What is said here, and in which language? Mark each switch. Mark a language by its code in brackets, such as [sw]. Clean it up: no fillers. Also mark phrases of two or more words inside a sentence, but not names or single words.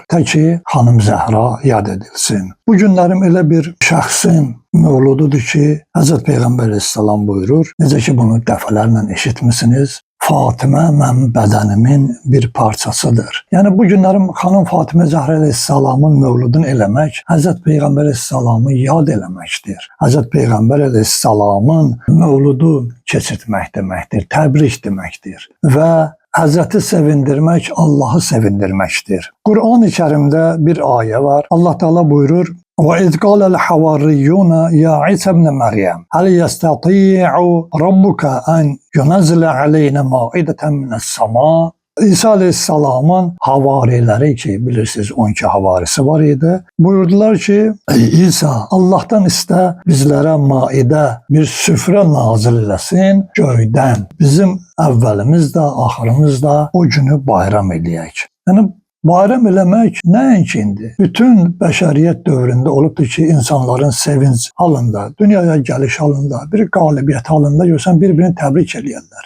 [az] Təki Hanım Zahra yad edilsin. Bu günlərim elə bir şəxsin mövlududur ki, Hazreti Peygamber Aleyhisselam buyurur, necə ki bunu dəfələrlə eşitmişsiniz, Fatıma mənim bədənimin bir parçasıdır. Yəni bu günlərim Hanım Fatıma Zahra Aleyhisselamın mövludunu eləmək, Hazreti Peygamber Aleyhisselamı yad eləməkdir. Hazreti Peygamber Aleyhisselamın mövludu keçirtmək deməkdir, təbrik deməkdir və Hazreti sevindirmək, Allah'ı sevindirməkdir. Kur'an-ı Kerim'de bir ayet var. Allah Teala buyurur, [ar] وَاِذْ قَالَ الْحَوَارِيُّونَ يَا عِيسَى ابْنَ مَرْيَمَ هَلْ يَسْتَطِيعُ رَبُّكَ أَنْ يُنَزِّلَ عَلَيْنَا مَائِدَةً مِنَ السَّمَاءِ [az] İsa Aleyhisselam'ın havarileri ki, bilirsiniz 12 havarisi var idi. Buyurdular ki, ey İsa, Allah'tan iste bizlere maide bir süfre nazil eləsin göydən. Bizim əvvəlimiz də, axırımız da o günü bayram eləyək. Yəni Bayram eləmək nəinki indi? Bütün bəşəriyyət dövründə olubdur ki, insanların sevinç halında, dünyaya gəliş halında, bir qalibiyyət halında görsən bir-birini təbrik eləyirlər.